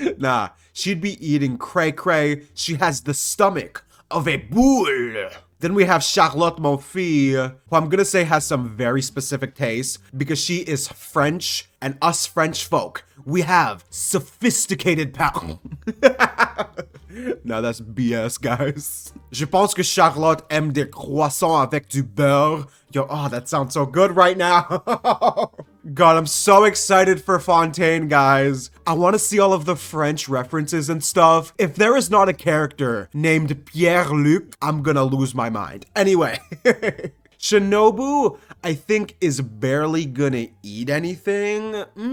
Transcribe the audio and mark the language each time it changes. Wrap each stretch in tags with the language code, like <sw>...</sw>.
<en>Nah, she'd be eating cray-cray. She has the stomach of a bull. Then we have Charlotte Monfils, who I'm gonna say has some very specific tastes because she is French, and us French folk, we have sophisticated palate. No, that's BS, guys.</en> <fr>Je pense que Charlotte aime des croissants avec du beurre.</fr> <en>Yo, oh, that sounds so good right now. God, I'm so excited for Fontaine, guys. I want to see all of the French references and stuff. If there is not a character named Pierre-Luc, I'm gonna lose my mind. Anyway. Shinobu, I think, is barely gonna eat anything.</en>